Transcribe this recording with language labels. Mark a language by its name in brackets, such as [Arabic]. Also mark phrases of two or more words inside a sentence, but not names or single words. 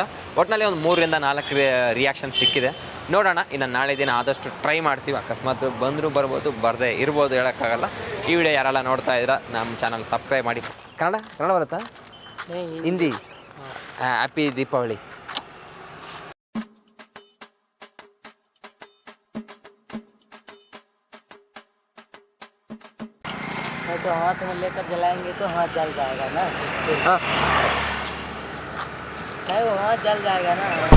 [Kannada] ಒಟ್ಟಿನಲ್ಲಿ ಒಂದು 3 ರಿಂದ 4 ರಿಯಾಕ್ಷನ್ ಸಿಕ್ಕಿದೆ. ನೋಡೋಣ, ಇನ್ನು ನಾಳೆ ದಿನ ಆದಷ್ಟು ಟ್ರೈ ಮಾಡ್ತೀವಿ. ಅಕಸ್ಮಾತ್ ಬಂದರೂ ಬರ್ಬೋದು, ಬರದೇ ಇರ್ಬೋದು, ಹೇಳೋಕ್ಕಾಗಲ್ಲ. ಈ ವಿಡಿಯೋ ಯಾರೆಲ್ಲ ನೋಡ್ತಾ ಇದ್ದೀರಾ ನಮ್ಮ ಚಾನಲ್ ಸಬ್ಸ್ಕ್ರೈಬ್ ಮಾಡಿ. ಕನ್ನಡ ಬರುತ್ತಾ? ಹಿಂದಿ. ಹ್ಯಾಪಿ ದೀಪಾವಳಿ. [Hindi] तो हाथ में लेकर जलाएंगे तो हाथ जल जाएगा ना, नहीं वो हाथ जल जाएगा ना।